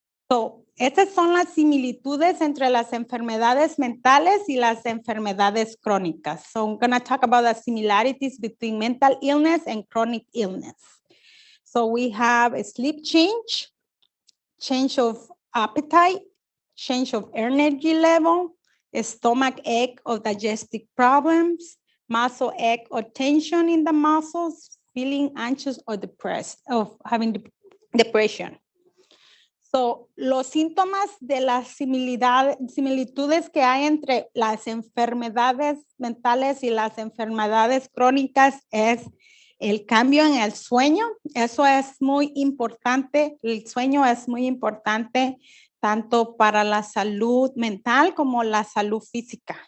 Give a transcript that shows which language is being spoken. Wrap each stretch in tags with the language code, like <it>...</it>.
<es>So, estas son las similitudes entre las enfermedades mentales y las enfermedades crónicas.</es> <en>So, I'm going to talk about the similarities between mental illness and chronic illness. So, we have a sleep change, change of appetite, change of energy level, stomach ache or digestive problems, muscle ache or tension in the muscles, feeling anxious or depressed, of having depression.</en> <es>So, los síntomas de las similitudes que hay entre las enfermedades mentales y las enfermedades crónicas es el cambio en el sueño. Eso es muy importante. El sueño es muy importante tanto para la salud mental como la salud física.</es>